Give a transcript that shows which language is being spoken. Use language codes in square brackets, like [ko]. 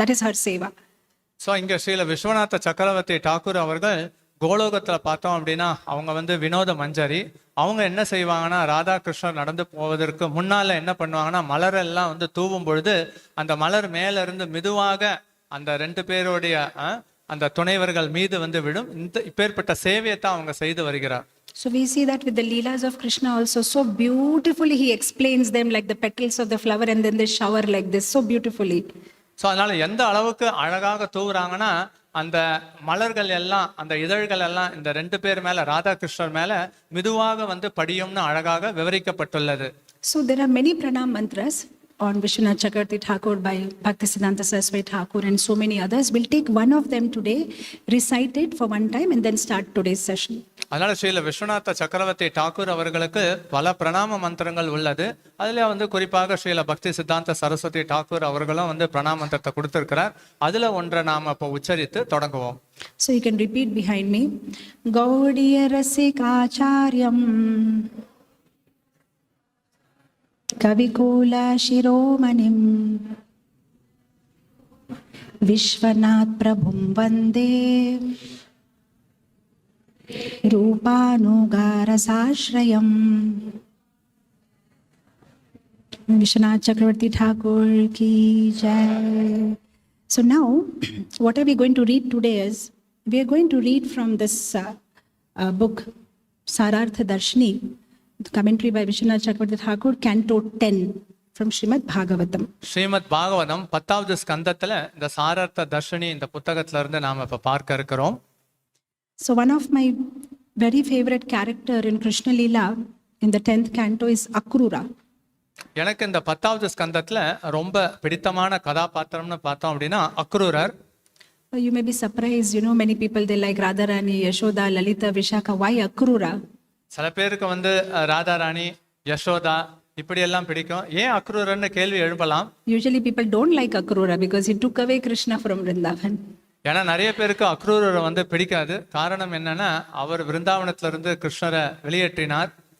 [en] That is her seva. [ta] So இங்க ஸ்ரீல விஸ்வநாத சக்கரவர்த்தி டாக்கூர் அவர்கள் கோலோகத்துல பார்த்தோம் அப்படின்னா அவங்க வினோத மஞ்சரி. அவங்க என்ன செய்வாங்கன்னா ராதா கிருஷ்ணர் நடந்து போவதற்கு முன்னால என்ன பண்ணுவாங்கன்னா மலரெல்லாம் தூவும் பொழுது அந்த மலர் மேல இருந்து மெதுவாக அந்த ரெண்டு பேருடைய அந்த துணைவர்கள் மீது விழும். இப்பேற்பட்ட சேவையை தான் அவங்க செய்து வருகிறார். [en] So we see that with the Leelas of Krishna also, so beautifully he explains them like the petals of the flower and then they shower like this, so beautifully. [ta] So அதனால எந்த அளவுக்கு அழகாக தூவுறாங்கன்னா அந்த மலர்கள் எல்லாம் அந்த இதழ்கள் எல்லாம் இந்த ரெண்டு பேர் மேல ராதாகிருஷ்ணர் மேல மெதுவாக படியும்னு அழகாக விவரிக்கப்பட்டுள்ளது. [en] So there are many pranam mantras on Vishwanath Chakravarti Thakur by Bhaktisiddhanta Saraswati Thakur and so many others. We'll take one of them today, recite it for one time and then start today's session. [ta] அதனால ஸ்ரீல விஸ்வநாத சக்கரவர்த்தி டாக்கூர் அவர்களுக்கு பல பிரணாம மந்திரங்கள் உள்ளது. அதுல குறிப்பாக ஸ்ரீல பக்தி சித்தாந்த சரஸ்வதி டாக்கூர் அவர்களும் பிரணாம மந்திரத்தை கொடுத்திருக்கிறார். அதுல ஒன்றை நாம இப்போ உச்சரித்து தொடங்குவோம். [en] So you can repeat behind me. [sa] Gaudiya Rasikacharyam Kavikula Shiromanim Vishwanath Prabhum Vande Rupanugara Sashrayam. [hi] Vishwanath Chakravarti Thakur ki jai. [en] So now, what are we going to read today is, we are going to read from this book, Sarartha Darshini, commentary by Vishwanath Chakravarti Thakur, Canto 10, from Srimad Bhagavatam. [ta] Srimad Bhagavatam 10வது ஸ்கந்தத்துல இந்த சாரார்த்த தர்ஷினி இந்த புத்தகத்துல இருந்து நாம இப்ப பார்க்க இருக்கிறோம். [en] So one of my very favorite character in Krishna Leela in the 10th canto is Akrura. [ta] எனக்கு இந்த 10வது ஸ்கந்தத்துல ரொம்ப பிடித்தமான கதாபாத்திரம்னு பார்த்தோம் அப்படின்னா Akrurar. [en] You may be surprised, you know, many people they like Radharani, Yashoda, Lalita, Vishaka. Why Akrura? [ta] சில பேருக்கு ராதாராணி யசோதா இப்படி எல்லாம் பிடிக்கும். ஏன் அக்ரூரர்னு கேள்வி எழுப்பலாம். [en] Usually people don't like Akrura because he took away Krishna from Vrindavan. [ta] ஏன்னா நிறைய பேருக்கு அக்ரூரரை பிடிக்காது. காரணம் என்னன்னா அவர் விருந்தாவனத்துல இருந்து கிருஷ்ணரை வெளியேற்றினார்.